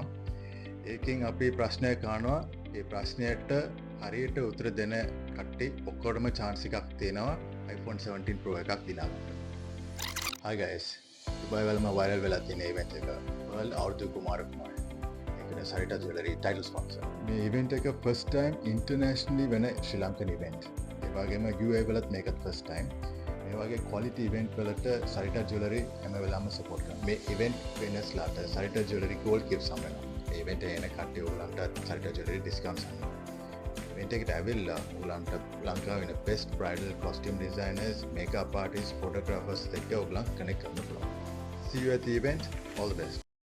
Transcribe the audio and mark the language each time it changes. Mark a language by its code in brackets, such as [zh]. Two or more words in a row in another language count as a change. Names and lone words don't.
[si] ඒකෙන් අපි ප්‍රශ්නයක් අහනවා. ඒ ප්‍රශ්නයට හරියට උත්තර දෙන කට්ටිය ඔක්කොටම chance එකක් තියෙනවා iPhone 17 Pro එකක් දිනා ගන්න. [en] Hi guys. [si] දුබයි වලම viral වෙලා තියෙන ඉවෙන්ට් එක. World අවුරුදු කුමාර කුමාරය. ඒකනේ Sarita Jewelry [en] title sponsor. [si] මේ ඉවෙන්ට් එක [en] first time internationally [si] වෙන ශ්‍රී ලංකන් ඉවෙන්ට්. ඒ වගේම UAE වලත් මේකත් [en] first time. [si] මේ වගේ [en] quality event [si] වලට Sarita Jewelry හැම වෙලාවම support කරනවා. මේ [en] event winners [si] ලාට Sarita Jewelry [en] gold gifts [si] හම්බ වෙනවා. මේ event එක එන කට්ටිය ඔයගලන්ට Sarita Jewelry discounts හම්බ වෙනවා. event එකට ඇවිල්ලා ඔයගලන්ට ලංකාවේ ඉන්න [en] best bridal costume designers, makeup artists, photographers [si] එක්ක ඔයගලන් connect කරන්න පුළුවන්. [en] See you at the event. All the best.